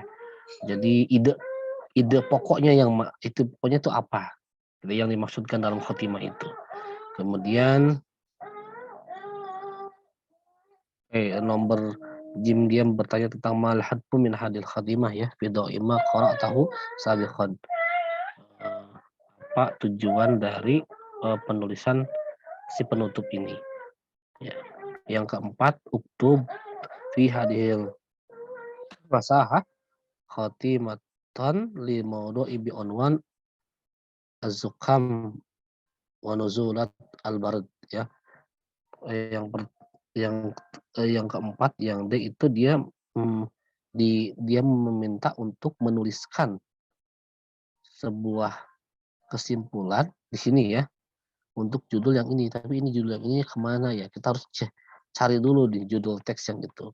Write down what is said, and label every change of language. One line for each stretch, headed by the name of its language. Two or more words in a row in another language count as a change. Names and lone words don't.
Indonesian: Jadi ide ide pokoknya itu pokoknya itu apa, gitu yang dimaksudkan dalam khotimah itu. Kemudian, nomor jim dia bertanya tentang
Arabic: ما الهدف من هذه الخاتمة
Indonesian: ya,
Arabic: في ضوء ما قرأته سابقا.
Indonesian: Eee, apa tujuan dari, penulisan si penutup ini, ya. Yang keempat,
Arabic: اكتب في هذه المساحة خاتمة لموضوع بعنوان الزكام ونزلات البرد ya.
Indonesian: Yang per, yang keempat, yang D itu dia dia meminta untuk menuliskan sebuah kesimpulan di sini ya untuk judul yang ini. Tapi ini judul yang ini kemana ya? Kita harus cari dulu di judul teks yang itu.